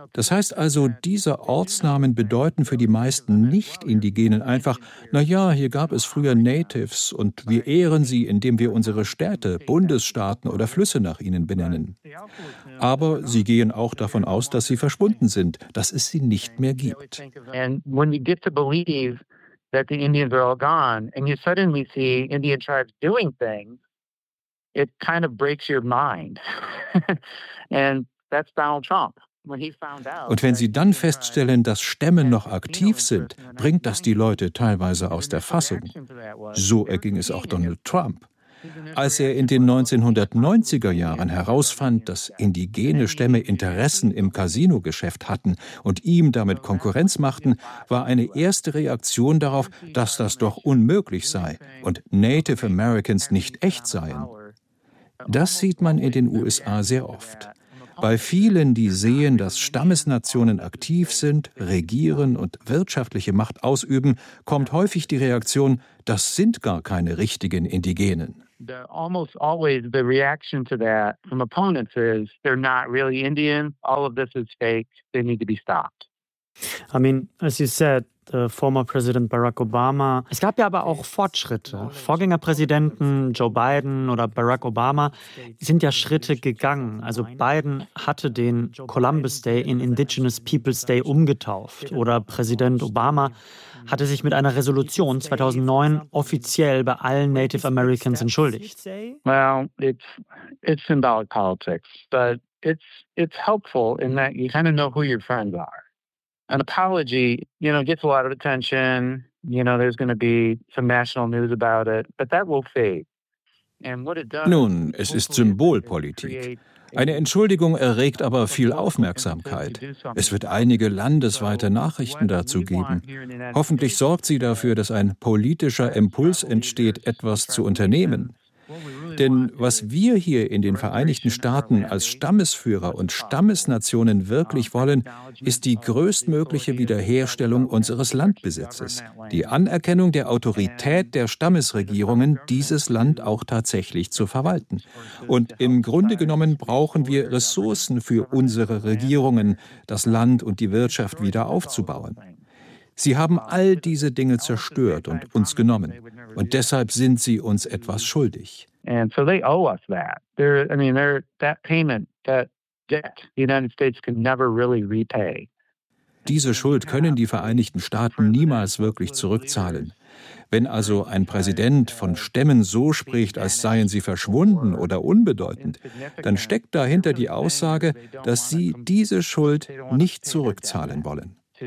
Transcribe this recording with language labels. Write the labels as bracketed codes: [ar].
[de] Das heißt also, diese Ortsnamen bedeuten für die meisten Nicht-Indigenen einfach, na ja, hier gab es früher Natives und wir ehren sie, indem wir unsere Städte, Bundesstaaten oder Flüsse nach ihnen benennen. Aber sie gehen auch davon aus, dass sie verschwunden sind, dass es sie nicht mehr gibt. [en] And when you get to believe that the Indians are all gone and you suddenly see Indian tribes doing things, it kind of breaks your mind. And that's Donald Trump. [de] Und wenn Sie dann feststellen, dass Stämme noch aktiv sind, bringt das die Leute teilweise aus der Fassung. So erging es auch Donald Trump. Als er in den 1990er Jahren herausfand, dass indigene Stämme Interessen im Casino-Geschäft hatten und ihm damit Konkurrenz machten, war eine erste Reaktion darauf, dass das doch unmöglich sei und Native Americans nicht echt seien. Das sieht man in den USA sehr oft. Bei vielen, die sehen, dass Stammesnationen aktiv sind, regieren und wirtschaftliche Macht ausüben, kommt häufig die Reaktion, das sind gar keine richtigen Indigenen. [en] Almost always the reaction to that from opponents is they're not really Indian. All of this is fake. They need to be stopped. I mean, as you said, the former President Barack Obama. [de] Es gab ja aber auch Fortschritte. Vorgängerpräsidenten Joe Biden oder Barack Obama sind ja Schritte gegangen. Also Biden hatte den Columbus Day in Indigenous Peoples Day umgetauft. Oder Präsident Obama hatte sich mit einer Resolution 2009 offiziell bei allen Native Americans entschuldigt. [en] Well, it's symbolic politics, but it's helpful in that you kind of know who your friends are. An apology, you know, gets a lot of attention. You know, there's going to be some national news about it, but that will fade. And what it does. [de] Nun, es ist Symbolpolitik. Eine Entschuldigung erregt aber viel Aufmerksamkeit. Es wird einige landesweite Nachrichten dazu geben. Hoffentlich sorgt sie dafür, dass ein politischer Impuls entsteht, etwas zu unternehmen. Denn was wir hier in den Vereinigten Staaten als Stammesführer und Stammesnationen wirklich wollen, ist die größtmögliche Wiederherstellung unseres Landbesitzes, die Anerkennung der Autorität der Stammesregierungen, dieses Land auch tatsächlich zu verwalten. Und im Grunde genommen brauchen wir Ressourcen für unsere Regierungen, das Land und die Wirtschaft wieder aufzubauen. Sie haben all diese Dinge zerstört und uns genommen. Und deshalb sind sie uns etwas schuldig. [en] And so they owe us that. They're that payment, that debt the United States can never really repay. [de] Diese Schuld können die Vereinigten Staaten niemals wirklich zurückzahlen. Wenn also ein Präsident von Stämmen so spricht, als seien sie verschwunden oder unbedeutend, dann steckt dahinter die Aussage, dass sie diese Schuld nicht zurückzahlen wollen.